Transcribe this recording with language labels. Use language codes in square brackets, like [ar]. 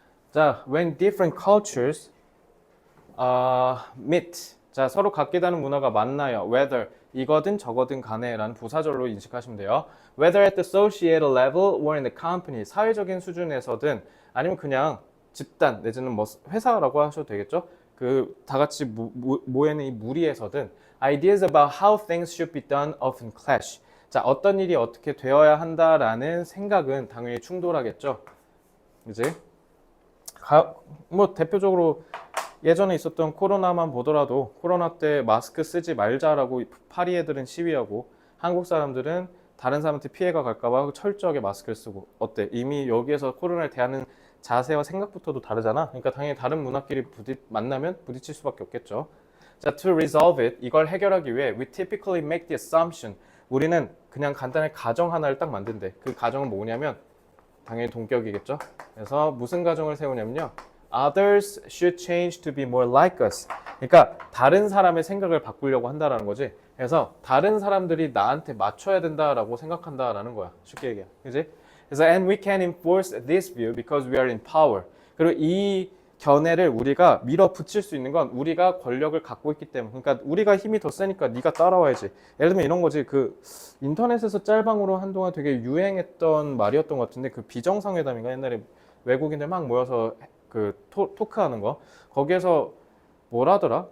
[en] 자, when different cultures meet. [ko] 자, 서로 같게 다른 문화가 만나요. whether 이거든 저거든 간에 라는 부사절로 인식하시면 돼요. [en] whether at the societal level or in the company. [ko] 사회적인 수준에서든 아니면 그냥 집단 내지는 뭐 회사라고 하셔도 되겠죠. 그 다 같이 모이는 이 무리에서든 [en] ideas about how things should be done often clash. [ko] 자, 어떤 일이 어떻게 되어야 한다라는 생각은 당연히 충돌하겠죠. 그지? 뭐 대표적으로 예전에 있었던 코로나만 보더라도 코로나 때 마스크 쓰지 말자라고 파리 애들은 시위하고 한국 사람들은 다른 사람한테 피해가 갈까봐 철저하게 마스크를 쓰고 어때? 이미 여기에서 코로나를 대하는 자세와 생각부터도 다르잖아. 그러니까 당연히 다른 문화끼리 만나면 부딪힐 수밖에 없겠죠. [en] 자, to resolve it, [ko] 이걸 해결하기 위해 [en] we typically make the assumption. [ko] 우리는 그냥 간단히 가정 하나를 딱 만든대. 그 가정은 뭐냐면 당연히 동격이겠죠. 그래서 무슨 가정을 세우냐면요. [en] Others should change to be more like us. [ko] 그러니까 다른 사람의 생각을 바꾸려고 한다라는 거지. 그래서 다른 사람들이 나한테 맞춰야 된다라고 생각한다라는 거야. 쉽게 얘기해. 그지? 그래서 [en] and we can enforce this view because we are in power. [ko] 그리고 이 견해를 우리가 밀어붙일 수 있는 건 우리가 권력을 갖고 있기 때문에. 그러니까 우리가 힘이 더 세니까 네가 따라와야지. 예를 들면 이런 거지. 그 인터넷에서 짤방으로 한동안 되게 유행했던 말이었던 것 같은데 그 비정상회담인가 옛날에 외국인들 막 모여서 그 토크하는 거 거기에서 뭐라더라?